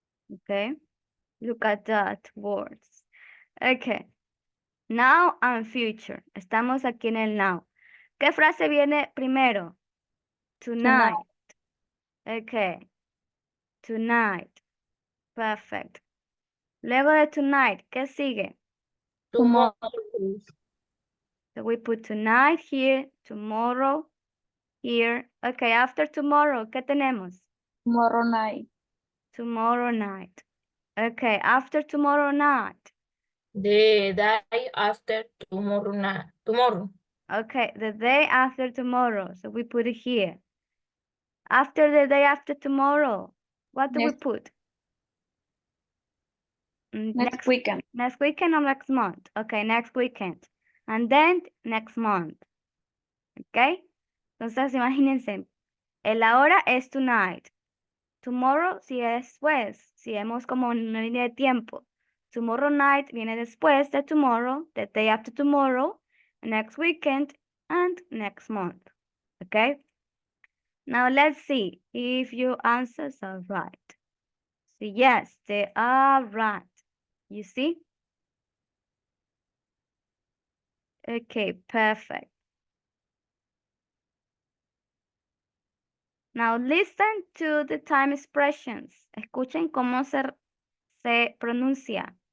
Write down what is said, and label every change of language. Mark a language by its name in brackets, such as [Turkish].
[English] Okay, look at that words. Okay, now and future. [Spanish] Estamos aquí en el now. ¿Qué frase viene primero? Tonight. [English] Okay, tonight. Perfect. [Spanish] Luego de tonight, ¿qué sigue? [English] Tomorrow. So we put tonight here, tomorrow here. Okay, after tomorrow, [Spanish] ¿qué tenemos? [English] Tomorrow night. Tomorrow night. Okay, after tomorrow night. The day after tomorrow night. Tomorrow. Okay, the day after tomorrow. So we put it here. After the day after tomorrow, what do we put? Next weekend. Next weekend or next month? Okay, next weekend. And then next month. Okay? [Spanish] Entonces, imagínense, el ahora es tonight. Tomorrow sigue después. Si vemos como una línea de tiempo. [English] Tomorrow night [Spanish] viene después de [English] tomorrow, the day after tomorrow, next weekend, and next month. Okay? Now let's see if your answers are right. So yes, they are right. You see? Okay, perfect. Now listen to the time expressions. [Spanish] Escuchen cómo se pronuncia.